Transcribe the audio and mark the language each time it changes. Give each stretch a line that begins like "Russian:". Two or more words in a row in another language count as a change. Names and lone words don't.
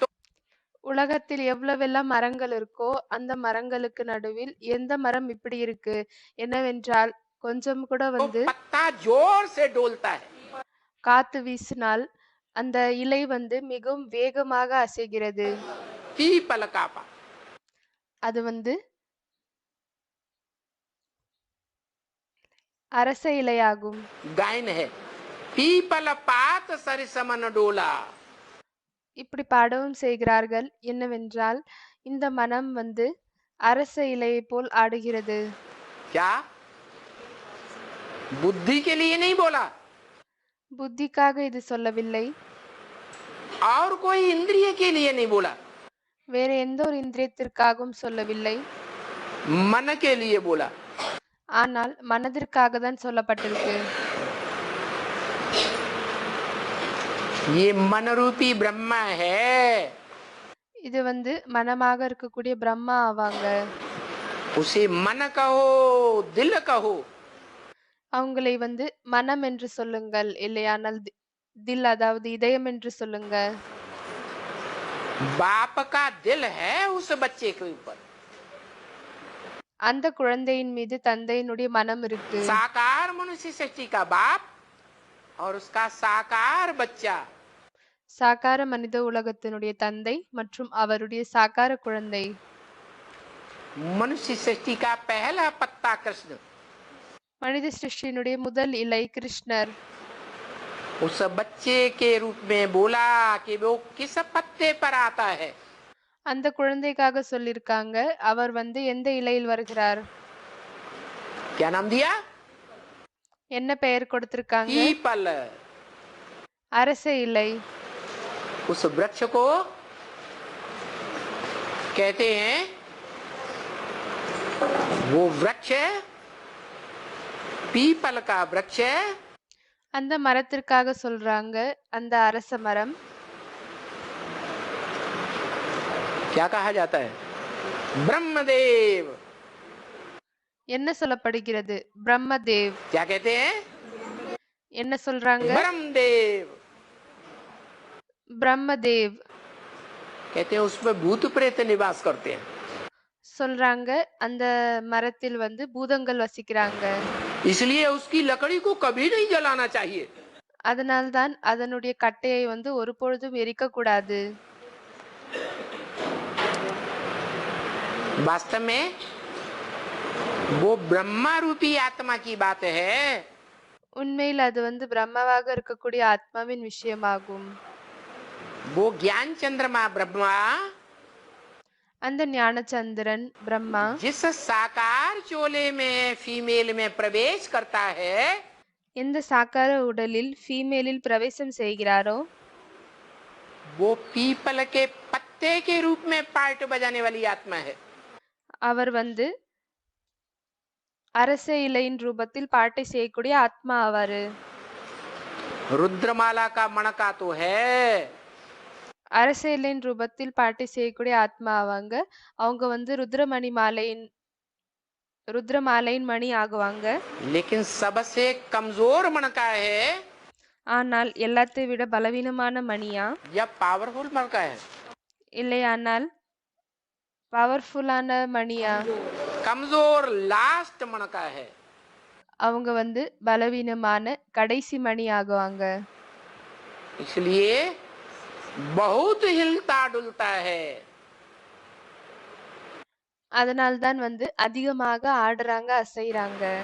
Tamil: உலகத்தில் எவ்வளவெல்லாம் மரங்கள் இருக்கோ அந்த மரங்களுக்கு நடுவில் எந்த மரம் இப்படி இருக்கு என்னவென்றால் கொஞ்சம் கூட வந்து
Hindi: पत्ता जोर से डोलता है।
Tamil: காத்து வீசினால் அந்த இலை வந்து மிகவும் வேகமாக அசைகிறது.
Hindi: पीपल का पात
Tamil: அது வந்து அரச இலையாகும்.
Hindi: गायन है पीपल पात सरिसमन डोला।
Tamil: இப்படி பாடவும் செய்கிறார்கள். என்னவென்றால் இந்த மனம் வந்து அரச இலையை போல் ஆடுகிறது.
Hindi: क्या बुद्धि के लिए नहीं बोला
Tamil: புத்திக்காக இது சொல்லவில்லை,
Hindi: और कोई इंद्रिय के लिए नहीं बोला,
Tamil: வேற எந்த ஒரு இந்திரியத்திற்காகவும் சொல்லவில்லை,
Hindi: मन के लिए बोला।
Tamil: ஆனால் மனதிற்காக தான் சொல்லப்பட்டிருக்கு.
Hindi: ये मन रूपी ब्रह्मा है।
Tamil: இது வந்து மனமாக இருக்கக்கூடிய பிரம்மா ஆவாங்க.
Hindi: उसे मन कहो दिल कहो,
Tamil: அவங்களை வந்து மனம் என்று சொல்லுங்கள், இல்லையானால் தில் அதாவது இதயம் என்று சொல்லுங்க.
Hindi: बाप का दिल है उस बच्चे के ऊपर।
Tamil: அந்த குழந்தையின் மீது தந்தையினுடைய மனம் இருக்கு.
Hindi: साकार मनुष्य सृष्टि का बाप और उसका साकार बच्चा।
Tamil: சாகார மனித உலகத்தினுடைய தந்தை மற்றும் அவருடைய சாகார குழந்தை.
Hindi: मनुष्य सृष्टि का पहला पत्ता कृष्ण,
Tamil: மனித சிருஷ்டியினுடைய முதல் இலை கிருஷ்ணர்.
Hindi: उस बच्चे के रूप में बोला कि वो किस पत्ते पर आता है।
Tamil: அந்த குழந்தைக்காக சொல்லிருக்காங்க அவர் வந்து எந்த இலையில் வருகிறார்,
Hindi: क्या नाम दिया?
Tamil: என்ன பெயர் கொடுத்திருக்காங்க?
Hindi: पीपल।
Tamil: அரச இலை.
Hindi: उस वृक्ष को कहते हैं, वो वृक्ष पीपल का वृक्ष है।
Tamil: அந்த மரத்திற்காக சொல்றாங்க அந்த அரச மரம்.
Hindi: क्या कहा जाता है? ब्रह्मदेव।
Tamil: என்ன சொல்லப்படுகிறது? பிரம்மதேவ்.
Hindi: क्या कहते हैं?
Tamil: என்ன சொல்றாங்க?
Hindi: ब्रह्मदेव।
Tamil: பிரம்மதேவ்
Hindi: कहते हैं उसमें भूत प्रेत निवास करते हैं।
Tamil: சொல்றாங்க அந்த மரத்தில் வந்து பூதங்கள் வசிக்கிறாங்க.
Hindi: इसलिए उसकी लकड़ी को कभी नहीं जलाना चाहिए।
Tamil: அதனால்தான் அதனுடைய கட்டையை வந்து ஒரு பொழுதும் எரிக்க கூடாது.
Hindi: वास्तव में वो ब्रह्मा रूपी आत्मा की बात है।
Tamil: உண்மையில் அது வந்து பிரம்மவாக இருக்கக்கூடிய ஆத்மாவின் விஷயமாகும்.
Hindi: वो ज्ञान चंद्रमा ब्रह्मा
Tamil: அந்த ஞானச்சந்திரன் பிரம்மா
Hindi: जिस साकार चोले में फीमेल में प्रवेश करता है,
Tamil: எந்த சாக்கார உடலில் ஃபீமேலில் பிரவேசம் செய்கிறாரோ
Hindi: वो पीपल के पत्ते के रूप में पार्ट बजाने वाली आत्मा है।
Tamil: அவர் வந்து அரச இலையின் ரூபத்தில் பாட்டை செய்யக்கூடிய ஆத்மா ஆவாரு.
Hindi: रुद्रमाला का मणका तो है।
Tamil: அரச இலையின் ரூபத்தில் பாட்டை செய்யக்கூடிய ஆத்மா ஆவாங்க. அவங்க வந்து ருத்ரமாலையின் மணி ஆகுவாங்க.
Hindi: लेकिन सबसे कमजोर मणका है
Tamil: ஆனால் எல்லாத்தை விட பலவீனமான மணியா
Hindi: या पावरफुल मणका है?
Tamil: இல்லையானால் பவர்ஃபுல்லான மணியா?
Hindi: कमजोर लास्ट मणका है।
Tamil: அவங்க வந்து பலவீனமான கடைசி மணி ஆகுவாங்க.
Hindi: इसलिए बहुत हिलता डुलता है।
Tamil: அதனால்தான் வந்து அதிகமாக ஆடுறாங்க, அசைறாங்க.